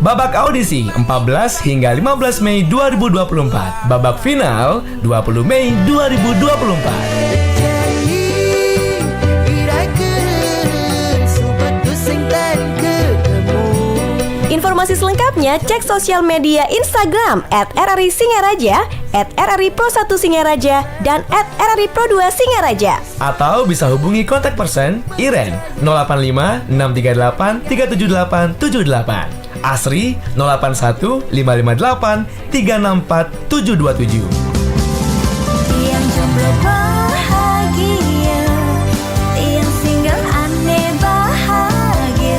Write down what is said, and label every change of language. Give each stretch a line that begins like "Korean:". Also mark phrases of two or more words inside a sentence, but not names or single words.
Indonesian: Babak audisi 14 hingga 15 Mei 2024. Babak final 20 Mei 2024. Informasi selengkapnya cek sosial media Instagram @RRI Singaraja, @RRI Pro 1 Singaraja, dan @RRI Pro 2 Singaraja. Atau bisa hubungi kontak person Iren 085 638 378 78, Asri 081 558 364 727. Yang jomblo bahagia, yang single aneh bahagia.